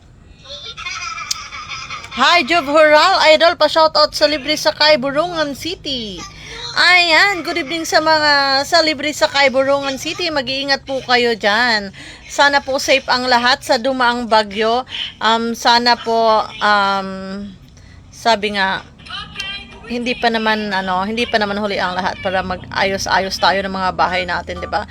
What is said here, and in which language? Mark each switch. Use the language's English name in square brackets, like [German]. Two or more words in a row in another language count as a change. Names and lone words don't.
[Filipino] Hi, Job Hural, idol, pa-shoutout sa Libre Sakay, Burungan City. Ayan, [English] good evening [Filipino] sa mga sa Libre Sakay, Burungan City. Mag-iingat po kayo dyan. Sana po safe ang lahat sa dumaang bagyo. Sana po, sabi nga, hindi pa naman huli ang lahat para mag-ayos-ayos tayo ng mga bahay natin, 'di ba?